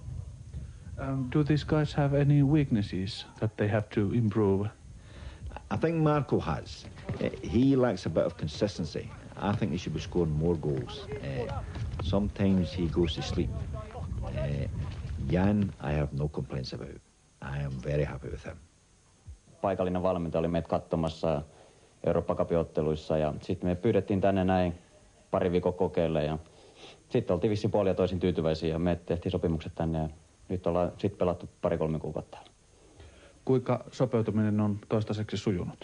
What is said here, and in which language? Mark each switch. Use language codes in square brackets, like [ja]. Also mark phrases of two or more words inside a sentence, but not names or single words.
[en] Do these guys have any weaknesses that they have to improve? I think Marco has. He lacks a bit of consistency. I think he should be scoring more goals. Sometimes he goes to sleep. Jan, I have no complaints about. I am very happy with him. [fi] Paikallinen valmentaja oli meitä katsomassa Eurooppa-kapiotteluissa ja sitten me pyydettiin tänne näin pari viikon kokeille ja sitten oltiin vissiin puolin ja toisin tyytyväisiä ja me tehtiin sopimukset tänne ja nyt ollaan sitten pelattu 2-3 kuukautta. Kuinka sopeutuminen on toistaiseksi sujunut?